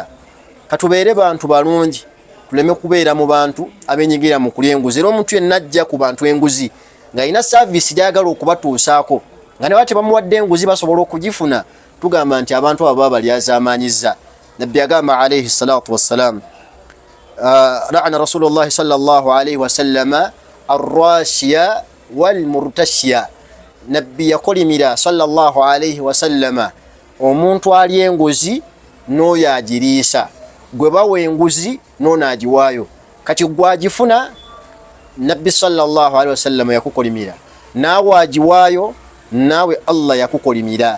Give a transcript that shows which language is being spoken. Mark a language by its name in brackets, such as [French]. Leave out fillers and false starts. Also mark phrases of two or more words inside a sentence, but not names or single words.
[Ganda] Katubeere bantu balungi tuleme kubeera mu bantu abenyigira mu kulya enguzi. Era omuntu yenna ajja ku bantu enguzi ng'alina saavisi gy'ayagala okubatuusaako nga ne bate bamuwadde enguzi basobola okugifuna, tugamba nti abantu abo baba balyazaamaanyizza. Nabbi agamba [Arabic] عليه الصلاة والسلام لعن رسول الله صلى الله عليه وسلم الراشي والمرتشي. [Ganda] Nabbi yakolimira [Arabic] صلى الله عليه وسلم [Ganda] omuntu alya enguzi n'oyo agiriisa, gwe bawa enguzi n'ono agiwaayo. Kati gwagifuna Nabbi [Arabic] صلى الله عليه وسلم [Ganda] yakukolimira, naawe agiwaayo naawe Allah yakukolimira.